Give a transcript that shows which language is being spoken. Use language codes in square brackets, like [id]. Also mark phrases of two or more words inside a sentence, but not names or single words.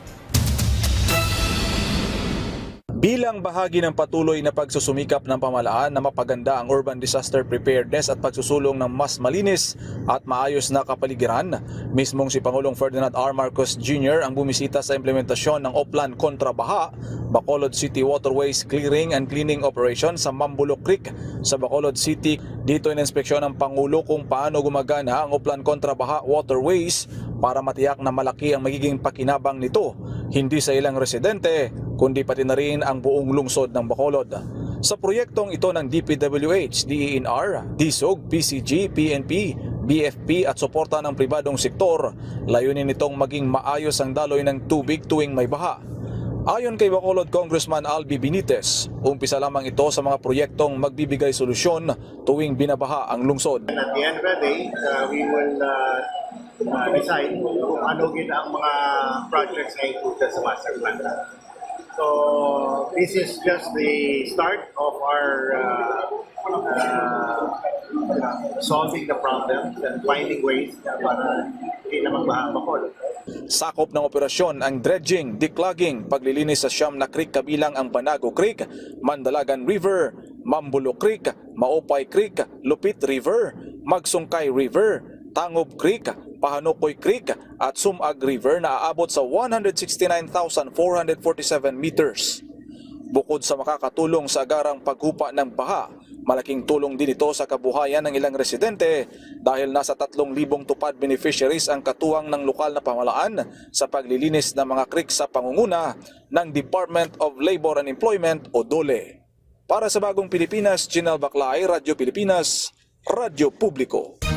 [tl] Bilang bahagi ng patuloy na pagsusumikap ng pamahalaan na mapaganda ang [en] urban disaster preparedness [tl] at pagsusulong ng mas malinis at maayos na kapaligiran, mismong si Pangulong Ferdinand R. Marcos Jr. ang bumisita sa implementasyon ng Oplan kontra baha, Bacolod City Waterways Clearing and Cleaning Operation sa Mambulok Creek sa Bacolod City. Dito ininspeksyon ng Pangulo kung paano gumagana ang Oplan kontra baha waterways para matiyak na malaki ang magiging pakinabang nito, hindi sa ilang residente, kundi pati na rin ang buong lungsod ng Bacolod. Sa proyektong ito ng DPWH, DENR, DSOG, PCG, PNP, BFP at suporta ng pribadong sektor, layunin nitong maging maayos ang daloy ng tubig tuwing may baha. Ayon kay Bacolod Congressman Albi Benitez, umpisa lamang ito sa mga proyektong magbibigay solusyon tuwing binabaha ang lungsod. [en] At the end of the day, we will decide [tl] kung ano ang mga projects na included sa [en] master plan. So this is just the start of our solving the problems and finding ways [tl] para hindi na magbaha [en] ang Bacolod. [tl] Sakop ng operasyon ang dredging, declogging, paglilinis sa siyam na creek kabilang ang Banago Creek, Mandalagan River, Mambulok Creek, Maopay Creek, Lupit River, Magsungkay River, Tangob Creek, Pahanokoy Creek at Sumag River na aabot sa 169,447 meters. Bukod sa makakatulong sa agarang paghupa ng baha, malaking tulong din ito sa kabuhayan ng ilang residente dahil nasa 3,000 tupad beneficiaries ang katuwang ng lokal na pamahalaan sa paglilinis ng mga creek sa pangunguna ng Department of Labor and Employment o DOLE. Para sa Bagong Pilipinas, Janelle Baclay, Radyo Pilipinas, Radyo Publiko.